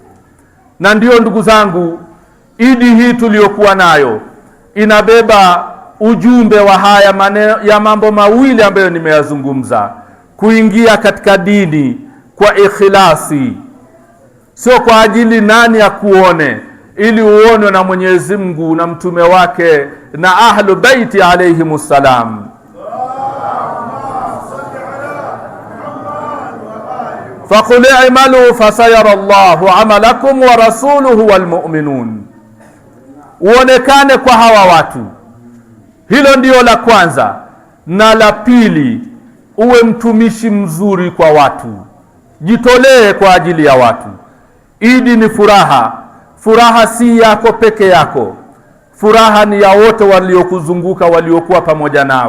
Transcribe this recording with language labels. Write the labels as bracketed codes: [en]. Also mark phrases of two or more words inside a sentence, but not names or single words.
[sw] Na ndiyo ndugu zangu, Idi hii tuliyokuwa nayo inabeba ujumbe wa haya maneno ya mambo mawili ambayo nimeyazungumza, kuingia katika dini kwa ikhlasi, sio kwa ajili nani akuone, ili uonwe na Mwenyezi Mungu na mtume wake na [ar] أهل البيت عليهم السلام. فقل اعملوا فسيرى الله عملكم ورسوله والمؤمنون. [sw] Uonekane kwa hawa watu, hilo ndio la kwanza. Na la pili, uwe mtumishi mzuri kwa watu, jitolee kwa ajili ya watu. Idi ni furaha. Furaha si yako peke yako, furaha ni ya wote waliokuzunguka, waliokuwa pamoja nawe.